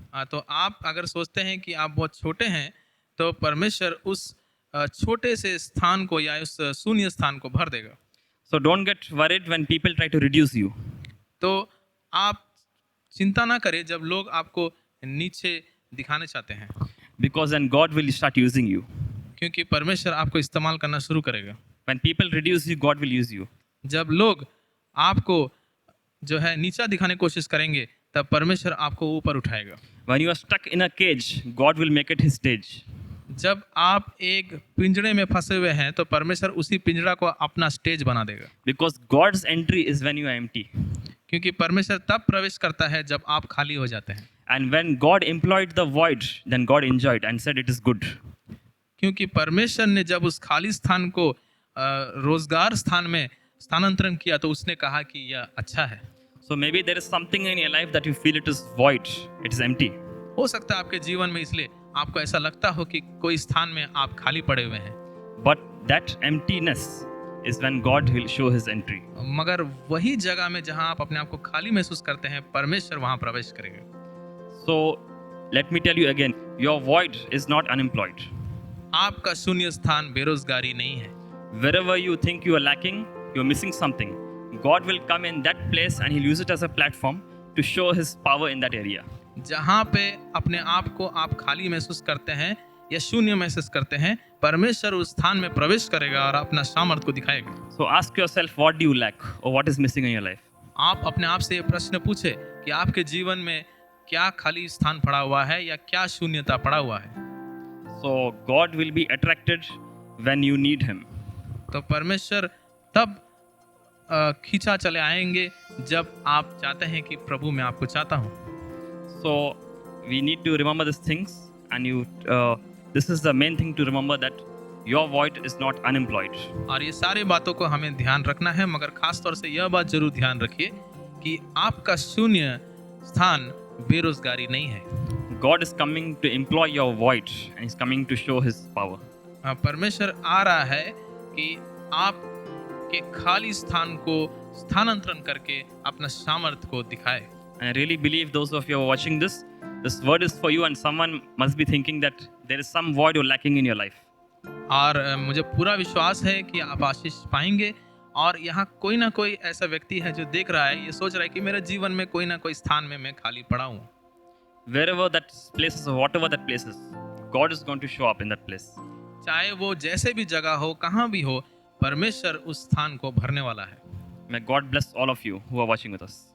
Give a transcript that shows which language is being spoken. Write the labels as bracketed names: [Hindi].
[Hindi] तो आप अगर सोचते हैं कि आप बहुत छोटे हैं तो परमेश्वर उस छोटे से स्थान को या उस शून्य स्थान को भर देगा। [English] So don't get worried when people try to reduce you. [Hindi] तो आप चिंता ना करें जब लोग आपको नीचे दिखाने चाहते हैं। [English] Because then God will start using you. [Hindi] क्योंकि परमेश्वर आपको इस्तेमाल करना शुरू करेगा। [English] When people reduce you, God will use you. [Hindi] जब लोग आपको जो है नीचा दिखाने की कोशिश करेंगे तब परमेश्वर आपको ऊपर उठाएगा। [English] When you are stuck in a cage, God will make it His stage. [Hindi] जब आप एक पिंजड़े में फंसे हुए हैं तो परमेश्वर उसी पिंजड़ा को अपना स्टेज बना देगा। [English] Because God's entry is when you are empty. [Hindi] क्योंकि परमेश्वर तब प्रवेश करता है जब आप खाली हो जाते हैं। [English] And when God employed the void, then God enjoyed and said it is good. [Hindi] क्योंकि परमेश्वर ने जब उस खाली स्थान को रोजगार स्थान में स्थानांतरण किया तो उसने कहा कि यह अच्छा है। [English] So maybe there is something in your life that you feel it is void, it is empty. [Hindi] हो सकता है आपके जीवन में इसलिए आपको ऐसा लगता हो कि कोई स्थान में आप खाली पड़े हुए हैं। [English] But that emptiness is when God will show His entry. [Hindi] मगर वही जगह में जहां आप अपने आप को खाली महसूस करते हैं परमेश्वर वहां प्रवेश करेगा। [English] So let me tell you again, your void is not unemployed. [Hindi] आपका शून्य स्थान बेरोजगारी नहीं है। [English] Wherever you think you are lacking, you are missing something, God will come in that place and He'll use it as a platform to show His power in that area. [Hindi] जहाँ पे अपने आप को आप खाली महसूस करते हैं या शून्य महसूस करते हैं, परमेश्वर उस स्थान में प्रवेश करेगा और अपना सामर्थ को दिखाएगा। [English] So ask yourself, what do you lack or what is missing in your life? [Hindi] आप अपने आप से ये प्रश्न पूछे कि आपके जीवन में क्या खाली स्थान पड़ा हुआ है या क्या शून्यता पड़ा हुआ है। [English] So God will be attracted when you need Him. [Hindi] तो परमेश्वर तब खींचा चले आएंगे जब आप चाहते हैं कि प्रभु मैं आपको चाहता हूँ। [English] So we need to remember these things, and this is the main thing to remember, that your void is not unemployed. [Hindi] और ये सारे बातों को हमें ध्यान रखना है, मगर खास तौर से यह बात जरूर ध्यान रखिए कि आपका शून्य स्थान बेरोजगारी नहीं है। [English] God is coming to employ your void, and He's coming to show His power. [Hindi] परमेश्वर आ रहा है कि आप के खाली स्थान को स्थानांतरण करके अपना सामर्थ्य को दिखाए। [English] And I really believe those of you who are watching this word is for you, and someone must be thinking that there is some void or lacking in your life. [Hindi] और मुझे पूरा विश्वास है कि आप आशीष पाएंगे, और यहाँ कोई ना कोई ऐसा व्यक्ति है जो देख रहा है, ये सोच रहा है कि मेरे जीवन में कोई ना कोई स्थान में मैं खाली पड़ा हूँ। [English] Wherever that place is or whatever that place is, God is going to show up in that place. [Hindi] चाहे वो जैसे भी जगह हो, कहाँ भी हो, परमेश्वर उस स्थान को भरने वाला है। [English] May God bless all of you who are watching with us.